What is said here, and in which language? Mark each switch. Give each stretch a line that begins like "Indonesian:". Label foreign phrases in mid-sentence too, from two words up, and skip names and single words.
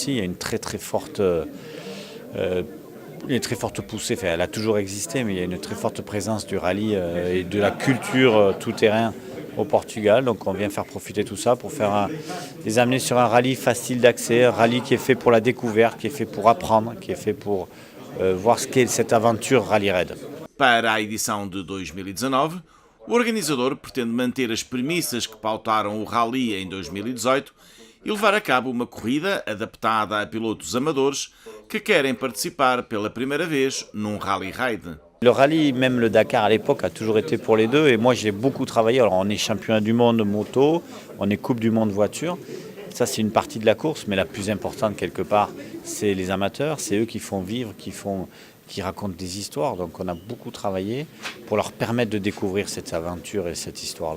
French: Il y a une très forte poussée, enfin, elle a toujours existé, mais il y a une très forte présence du rallye et de la culture tout-terrain au Portugal. Donc on vient faire profiter tout ça pour les amener sur un rallye facile d'accès, un rallye qui est fait pour la découverte, qui est fait pour apprendre, qui est fait pour voir ce qu'est cette aventure Rally Raid.
Portuguese: Para a edição de 2019, o organizador pretende manter as premissas que pautaram o rally em 2018 e levar a cabo uma corrida adaptada a pilotos amadores que querem participar pela primeira vez num Rally Raid.
French: Le rallye, même le Dakar à l'époque, a toujours été pour les deux. Et moi, j'ai beaucoup travaillé. Alors, on est championnat du monde moto, on est coupe du monde voiture. Ça, c'est une partie de la course, mais la plus importante, quelque part, c'est les amateurs. C'est eux qui font vivre, qui racontent des histoires. Donc, on a beaucoup travaillé pour leur permettre de découvrir cette aventure et cette histoire-là.